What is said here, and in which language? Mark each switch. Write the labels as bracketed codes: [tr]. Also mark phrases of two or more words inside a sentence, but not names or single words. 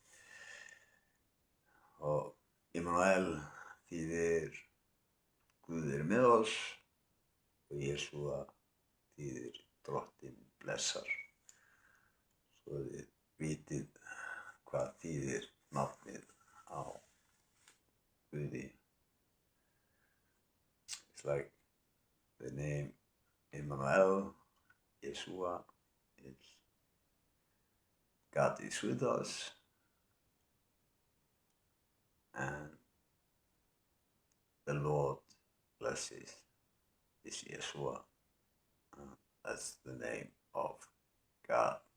[is] Og Immanuel þýðir Guð er með oss og Jesúa þýðir Drottinn blessar. Svo þið vitið hvað þýðir nafnið á Guði. [en] It's like the name Immanuel, Yeshua, is God is with us, and the Lord blesses is Yeshua. That's the name of God.